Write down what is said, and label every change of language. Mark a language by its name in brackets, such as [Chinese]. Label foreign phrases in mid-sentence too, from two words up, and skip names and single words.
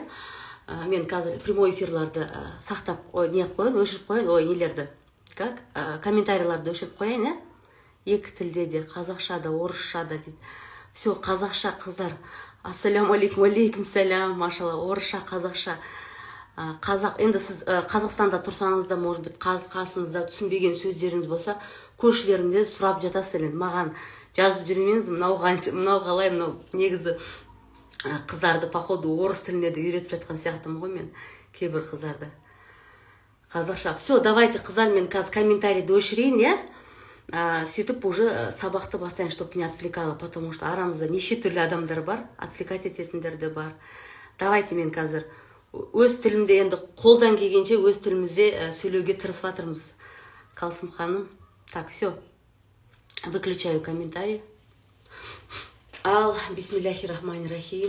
[Kazakh] Мен қазір [Russian] прямой эфирларды [Kazakh] сақтап қойын, өшіріп қойын, нелерді. [Russian] Как? [Kazakh] Комментарийларды өшіріп қойын, екі тілде де, қазақша да, орысша да дейді. Все, қазақша қыздар. [Arabic] السلام عليكم، عليكم السلام، ما شاء الله, [Kazakh] орысша, қазақша. Енді сіз Қазақстанда тұрсаңыз да, [Russian] может быть, [Kazakh] қасыңызда түсінбеген сөздеріңіз болса, көршілерінде сұрап жатасыз. Маған жазып жүрмеңіз, мынау қалай, мынау негізі қыздарды, походу, орыс тіліне де үйретіп жатқан сияқтымын ғой мен, кейбір қыздарды. Қазақша. [Russian] Все, давайте, [Kazakh] қыздар, мен қазір комментарийді өшірейін, я? Сөйтіп уже сабақты бастайын, [Russian] чтобы не отвлекало, потому что [Kazakh] арамызда неше түрлі адамдар бар, отвлекать ететіндер де бар. Давайте мен қазір өз тілімде, енді қолдан келгенше өз тілімізде сөйлеуге тырысып жатырмыз. [Russian] Қалсым ханым. Так, все. Выключаю комментарий. [Kazakh] Ал, [Arabic] بسم الله الرحمن الرحيم.